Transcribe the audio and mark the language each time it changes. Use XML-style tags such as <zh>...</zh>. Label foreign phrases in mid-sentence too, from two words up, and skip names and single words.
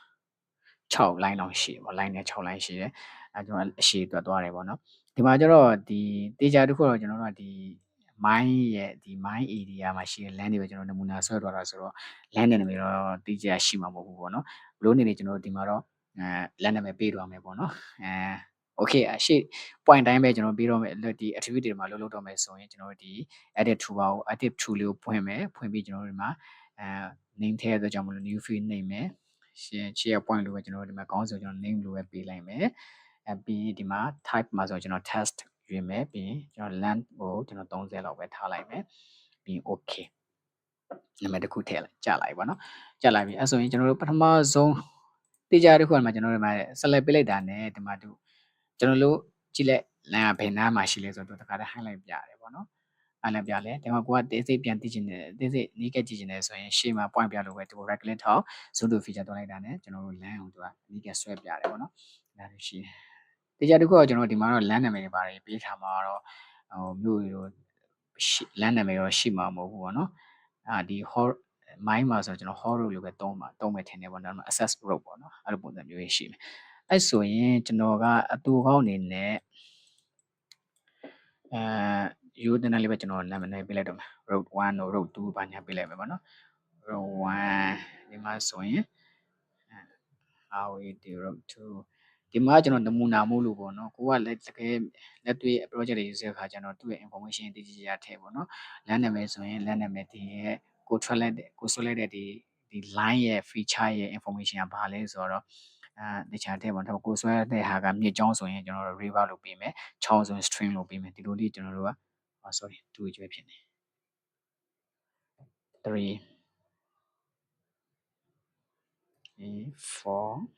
<my>6 line လောက်ရှိပေါ့ line နဲ့6 line ရှိတယ်ကျွန်တော်အရှည်တွက်သွားတယ်ပေါ့နော်ဒီမှာကျတော့ဒီတေချာတစ်ခုတော့ကျွန်တော်တို့ကဒီ mine ရဲ့ဒီ</my> <en>mine area</en> <my>မှာရှိတဲ့ land တွေပဲကျွန်တော်နမူနာဆွဲသွားတာဆိုတော့ land နာမည်တော့တေချာရှိမှာမဟုတ်ဘူးပေါ့နော်ဘလို့နေနေကျွန်တော်တို့ဒီမှာတော့land နာမည်ပေးသွားမယ်ပေါ့နော်okay ရှေ့ point တိုင်းပဲကျွန် တော်ပြီးတော့မယ်ဒီ activity တွေမှာလုပ်တော့မယ်ဆိုရင်ကျွန်တော်တို့ဒီ</my> <en>edit tool</en> <my>ပါကို</my> <en>active tool</en> <my>လေးကိုဖွင့်မယ်ဖွင့်ပြီးကျွန်တော်တို့ဒီမှာname ထည့်ရတော့ကြောင့်မလို့</my> <en>new field name</en> <my>မယ်</my> <en>share point</en> <my>လို့ပဲကျွန်တော်တို့ဒီမှာခေါင်းစဉ်ကျွန်တော် name လို့ပဲပေးလိုက်မယ်ပြီးဒီမှာ type မှာဆို ကျွန်တော် test ရွေးမယ်ပြီးကျွန်တော် length ကိုကျွန်တော်30လောက်ပဲထားလိုက်မယ်ပြီး okay နာမည်တစ်ခုထည့်လိုက်ကြာလိုက်ပါနော်ကြာလိုက်ပြီအဲ့ဆိုရင်ကျွန်တော်တို့ပထမဆုံးတေချာတစ်ခုမှာကျွန်တော်တို့ဒီမှာ select ပေးလိုက်တာနဲ့ဒီမှာကျွန်တော်တို့ကြည့်လိုက်လမ်းကဘယ်နားမှာရှိလဲဆိုတော့တခါတည်း highlight ပြရတယ်ပေါ့နော်highlight ပြလဲဒီမှာ ကိုကတေးစိတ်ပြန်သိချင်တယ်တေးစိတ်နီးကက်ကြည့်ချင်တယ်ဆိုရင်ရှေ့မှာ point ပြလို့ပဲဒီ</my> <en>right click</en> <my>ထောက်</my> <en>zoom to feature</en> <my>တွန်းလိုက်တာနဲ့ကျွန်တော်တို့လမ်းအောင်သူကနီးကက်ဆွဲပြရတယ်ပေါ့နော်ဒါလိုရှိတေချာတစ်ခုကကျွန်တော်ဒီမှာတော့လမ်းနာမည်တွေပါတယ်ပေးထားမှာတော့မြို့ရိုလမ်းနာမည်တော့ရှိမှာမဟုတ်ဘူးပေါ့နော်ဒီ မိုင်းမှာဆိုကျွန်တော်</my> <en>hall road</en> <my>လို့ပဲသုံးမယ်ထင်တယ်ပေါ့နော်</my> <en>access road</en> <my>ပေါ့နော်အဲ့လိုပုံစံမျိုးရှိမယ်အဲ့ဆိုရင်ကျွန်တော်ကအတူကောင်းအနေနဲ့ ရိုးတန်းလေးပဲကျွန်တော်နာမည်ပေးလိုက်တော့မယ်</my> <en>road 1 or road 2</en> <my>ဘာညာပေးလိုက်မယ်ပေါ့နော် road 1ဒီမှာဆိုရင်highway road 2ဒီမှာကျွန်တော်နမူနာမို့လို့ပေါ့နော်ကိုကလက်တွေ့ project တွေရေးတဲ့အခါကျတော့သူ့ရဲ့ information တည်ကြည်ရထည့်ပေါ့နော်လမ်းနာမည်ဆိုရင်လမ်းနာမည်ဒီရဲ့ကိုဆွဲလိုက်တဲ့ဒီ line ရဲ့ feature ရဲ့ information ကဘာလဲဆိုတော့တခြားတဲ့ပေါ့တော့ကိုဆွဲတဲ့ဟာကမြစ်ကြောင်းဆိုရင်ကျွန်တော်တို့ river လို့ပေးမယ်ချောင်းဆိုရင် stream လို့ပေးမယ်ဒီလိုလေးကျွန်တော်တို့ကsorry 2ကျွဲဖြစ်နေ3 4</my>